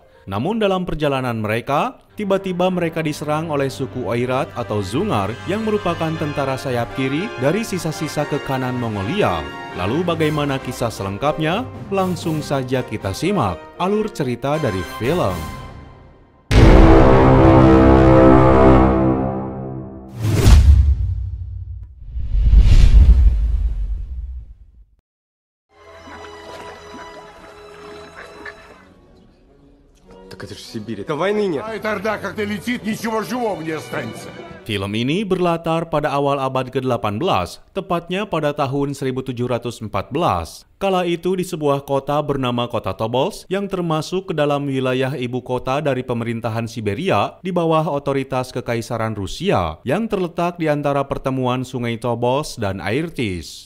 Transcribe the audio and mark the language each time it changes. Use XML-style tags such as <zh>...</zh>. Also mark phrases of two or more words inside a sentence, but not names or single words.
<id>Namun dalam perjalanan mereka, tiba-tiba mereka diserang oleh suku Oirat atau Zungar yang merupakan tentara sayap kiri dari sisa-sisa kekanan Mongolia. Lalu bagaimana kisah selengkapnya? Langsung saja kita simak alur cerita dari film.</id> <ru>Это же Сибирь, это войны нет. А тогда, когда летит, ничего живого не останется.</ru> <id>Film ini berlatar pada awal abad ke-18, tepatnya pada tahun 1714. Kala itu di sebuah kota bernama Kota Tobolsk yang termasuk ke dalam wilayah ibu kota dari pemerintahan Siberia di bawah otoritas Kekaisaran Rusia yang terletak di antara pertemuan Sungai Tobolsk dan Irtysh.</id>